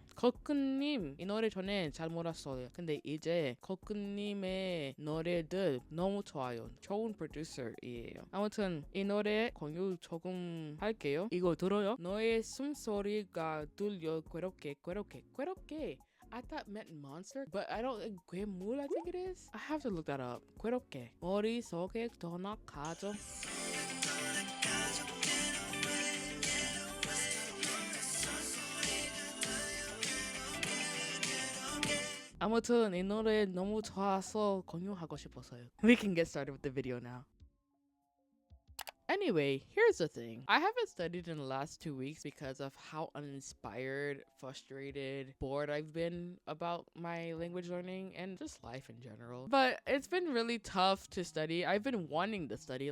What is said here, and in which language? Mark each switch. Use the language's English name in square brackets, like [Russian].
[Korean] 거크님 이 노래 전에 잘 몰랐어요. 근데 이제 거크님의 노래들 너무 좋아요. 좋은 프로듀서이에요. 아무튼 이 노래 공유 조금 할게요. 이거 들어요? 너의 숨소리가 들려 괴롭게 괴롭게 괴롭게. [English] I thought meant monster, but I don't think 괴물 I think it is. I have to look that up. [Korean] 괴롭게. 머릿속에 떠나가죠. 아무튼 이 노래 너무 좋아서 공유하고 싶어서요. [English] We can get started with the video now. Anyway, here's the thing. I haven't studied in the last 2 weeks because of how uninspired, frustrated, bored I've been about my language learning and just life in general. But it's been really tough to study. I've been wanting to study.